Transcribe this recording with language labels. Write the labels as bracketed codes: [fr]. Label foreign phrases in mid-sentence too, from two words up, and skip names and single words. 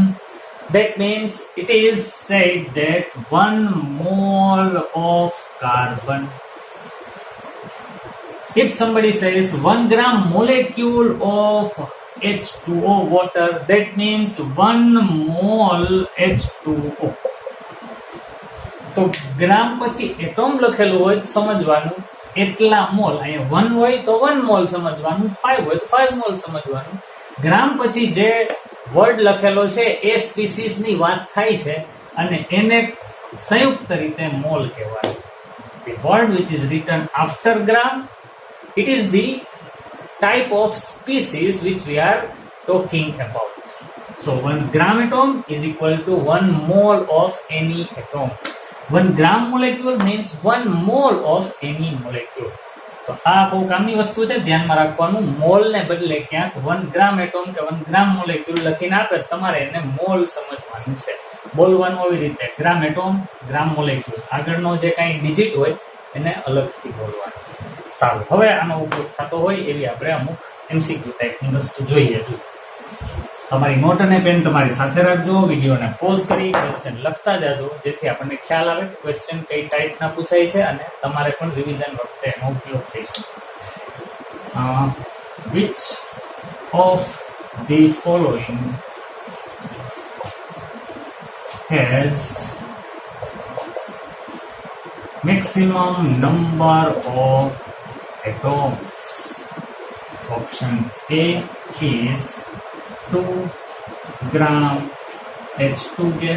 [en] That means it is said that 1 mole of carbon. If somebody says 1 gram molecule of H2O water, that means 1 mole H2O. [gu] तो ग्राम પછી એટોમ લખેલું હોય તો સમજવાનું એટલા મોલ, અહીંયા 1 હોય તો 1 મોલ સમજવાનું, 5 હોય તો 5 મોલ સમજવાનું। ગ્રામ પછી જે વર્ડ લખેલો છે એ સ્પીસીસ ની વાત થાય છે અને એને સંયુક્ત રીતે મોલ કહેવાય। [en] The word which is written after gram, it is the type of species which we are talking about. So 1 gram atom is equal to 1 mole of any atom. 1 gram molecule means 1 mole of any molecule. [gu] તો આ બહુ કામની વસ્તુ છે, ધ્યાનમાં રાખવાનું। મોલ ને બદલે ક્યાંક 1 [en] gram atom [gu] કે 1 [en] gram molecule [gu] લખીને આપે, તમારે એને મોલ સમજવાનું છે, બોલવાનું આવી રીતે [en] gram atom, gram molecule, [gu] આગળનો જે કાંઈ ડિજિટ હોય એને અલગથી બોલવાનું। સારું, હવે આનો ઉપયોગ થતો હોય એવી આપણે અમુક MCQ ટાઈપની વસ્તુ જોઈએ। તમારી નોટ અને પેન તમારી સાથે રાખજો, વિડીયોને પોઝ કરી ક્વેશ્ચન લખતા જાજો, જેથી આપણને ખ્યાલ આવે કે ક્વેશ્ચન કઈ ટાઈપના પૂછાય છે અને તમારે પણ રિવિઝન વખતે એનો ઉપયોગ થઈ શકે। [en] which of the following has maximum number of atoms? Option A is 2 gram H2 gas.